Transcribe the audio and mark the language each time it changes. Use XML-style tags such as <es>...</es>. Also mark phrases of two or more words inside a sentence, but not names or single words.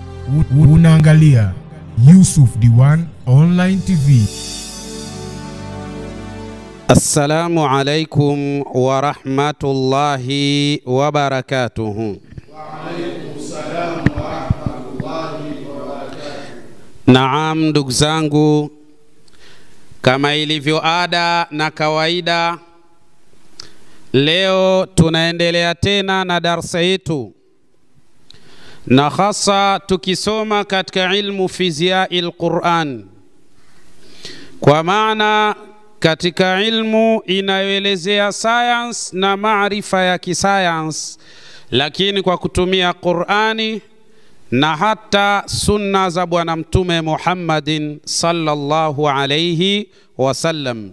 <sw>Unaangalia Yusuf Diwan Online TV.</sw> <ar>السلام عليكم ورحمة الله وبركاته. وعليكم السلام ورحمة الله وبركاته.</ar> <sw>Naam, ndugu zangu, kama ilivyo ada na kawaida, leo tunaendelea tena na darsa yetu, na hasa tukisoma katika ilmu fiziail Qur'an, kwa maana katika ilmu inayoelezea science na maarifa ya kisayansi, lakini kwa kutumia Qur'ani na hata sunna za Bwana Mtume Muhammadin</sw> <ar>صلى الله عليه وسلم.</ar>